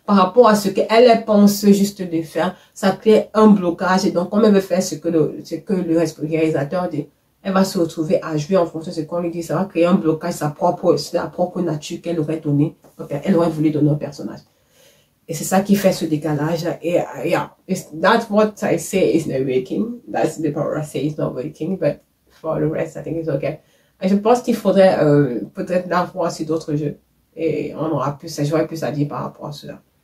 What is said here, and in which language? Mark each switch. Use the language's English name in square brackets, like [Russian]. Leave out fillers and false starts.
[French] Par rapport à ce qu'elle pense juste de faire, ça crée un blocage et donc, comme elle veut faire ce que le réalisateur dit, elle va se retrouver à jouer en fonction de ce qu'on lui dit. Ça va créer un blocage, la propre nature qu'elle aurait donnée, elle aurait voulu donner au personnage. Et c'est ça qui fait ce décalage. [English] Et that's what I say is not working. That's the part I say is not working, but for the rest, I think it's okay. [French] Et je pense qu'il faudrait peut-être l'avoir sur d'autres jeux. Et on aura plus, j'aurais plus à dire par rapport à cela.